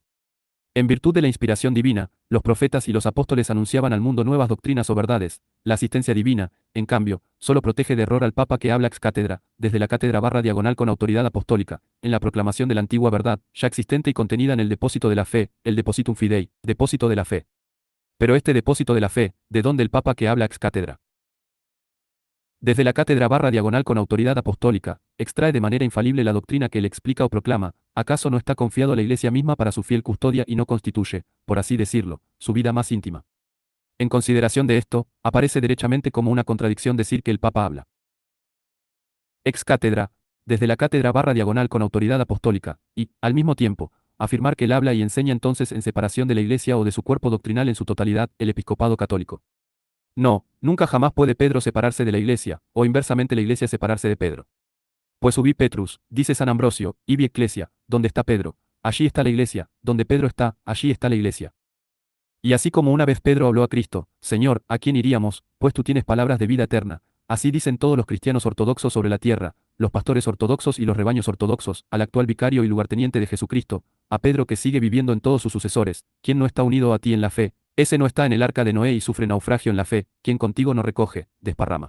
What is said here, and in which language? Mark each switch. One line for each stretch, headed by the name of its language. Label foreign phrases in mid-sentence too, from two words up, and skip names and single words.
Spanish: En virtud de la inspiración divina, los profetas y los apóstoles anunciaban al mundo nuevas doctrinas o verdades. La asistencia divina, en cambio, solo protege de error al Papa que habla
Latin: ex cátedra,
Spanish: desde la cátedra /diagonal con autoridad apostólica, en la proclamación de la antigua verdad, ya existente y contenida en el depósito de la fe, el
Latin: depositum fidei,
Spanish: depósito de la fe. Pero este depósito de la fe, ¿de dónde el Papa que habla
Latin: ex cátedra?
Spanish: Desde la cátedra /diagonal con autoridad apostólica, extrae de manera infalible la doctrina que él explica o proclama. ¿Acaso no está confiado a la Iglesia misma para su fiel custodia y no constituye, por así decirlo, su vida más íntima? En consideración de esto, aparece derechamente como una contradicción decir que el Papa habla
Latin: ex cátedra,
Spanish: desde la cátedra /diagonal con autoridad apostólica, y, al mismo tiempo, afirmar que él habla y enseña entonces en separación de la Iglesia o de su cuerpo doctrinal en su totalidad, el episcopado católico. No, nunca jamás puede Pedro separarse de la Iglesia, o inversamente la Iglesia separarse de Pedro.
Latin: Pues ubi Petrus,
Spanish: dice San Ambrosio,
Latin: ibi ecclesia,
Spanish: donde está Pedro, allí está la Iglesia, donde Pedro está, allí está la Iglesia. Y así como una vez Pedro habló a Cristo: Señor, ¿a quién iríamos? Pues tú tienes palabras de vida eterna. Así dicen todos los cristianos ortodoxos sobre la tierra, los pastores ortodoxos y los rebaños ortodoxos, al actual vicario y lugarteniente de Jesucristo, a Pedro que sigue viviendo en todos sus sucesores: ¿quién no está unido a ti en la fe, Ese no está en el arca de Noé y sufre naufragio en la fe, quien contigo no recoge, desparrama.